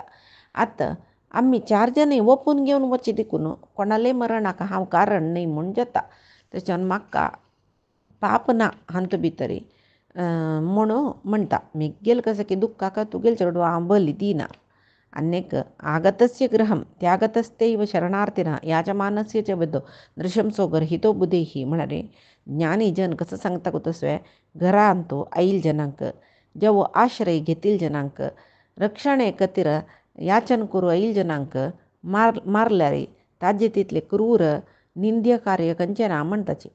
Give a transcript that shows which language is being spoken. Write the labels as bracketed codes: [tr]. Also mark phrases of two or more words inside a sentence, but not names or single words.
[kok] आतां आमी 4 जणय ओपून घेवन वचचे देखून कोणालेय मरणाक हांव कारण न्ही म्हूण जाता. तशें म्हाका पाप ना हांत भितरी म्हणून म्हणटा. मेगेल कसं की दुख्खाक तुगेल चेडूं हांव बली दिना. [sa] आनीक आगतस्य गृहं त्यागतस्तैव शरणार्थिनः याजमानस्य च वधो नृशंसो गर्हितो बुधैः. [kok] म्हळ्यार ज्ञानी जन कसं सांगता गो तसो घरांतू आईल जनांक जेवो आश्रय घेतील जनांक रक्षणे खातीर याचन करूं आईल जनांक मारल्यार ताजे तितले क्रूर निंद्य कार्य खंयचें ना म्हणटाची.